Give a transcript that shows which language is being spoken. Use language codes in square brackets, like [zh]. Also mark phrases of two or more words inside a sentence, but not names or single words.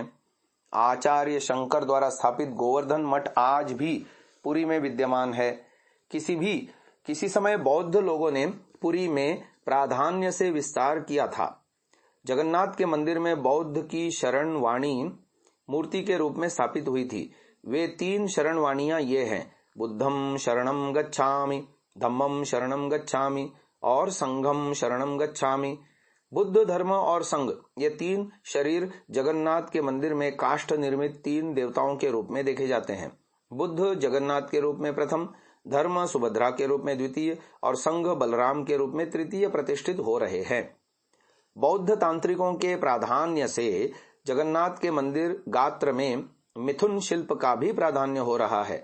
[hi] आचार्य शंकर द्वारा स्थापित गोवर्धन मठ आज भी पुरी में विद्यमान है। किसी समय बौद्ध लोगों ने पुरी में प्राधान्य से विस्तार किया था। जगन्नाथ के मंदिर में बौद्ध की शरण वाणी मूर्ति के रूप में स्थापित हुई थी। वे 3 शरण वाणियां ये हैं: [pi] बुद्धम शरणम गच्छामि, धम्मम शरणम गच्छामि और संघम शरणम गच्छामि। [hi] बुद्ध, धर्म और संघ ये 3 शरीर जगन्नाथ के मंदिर में काष्ठ निर्मित 3 देवताओं के रूप में देखे जाते हैं। बुद्ध जगन्नाथ के रूप में प्रथम, धर्म सुभद्रा के रूप में द्वितीय और संघ बलराम के रूप में तृतीय प्रतिष्ठित हो रहे हैं। बौद्ध तांत्रिकों के प्राधान्य से जगन्नाथ के मंदिर गात्र में मिथुन शिल्प का भी प्राधान्य हो रहा है।